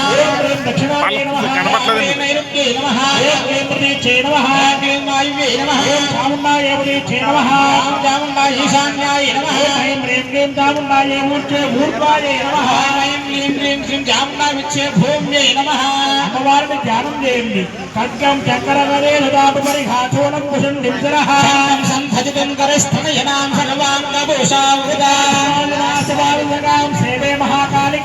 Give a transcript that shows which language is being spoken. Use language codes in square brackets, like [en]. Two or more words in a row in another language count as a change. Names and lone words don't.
[sa] ह्रीं दक्षिणायै नमः ह्रीं नैऋत्ये नमः ह्रीं प्रतीचे नमः ह्रीं वायुवे नमः चामुण्डायै प्रतीचे नमः ॐ चामुण्डायै ईशान्याय नमः ऐं ह्रीं क्लीं चामुण्डायै ऊर्ध्वायै नमः ऐं क्लीं क्लीं श्रीं चामुण्डायै विच्छे भूम्यै नमः [te] అమ్మవారిని ధ్యానం చేయండి [sa] ఖడ్గం చక్రగదే హృదాపరిఘాచూలం కుశం దింసరః సంధజితం కరస్థనయనాం సర్వాంగభూషావృతాం సేవే మహాకాళికా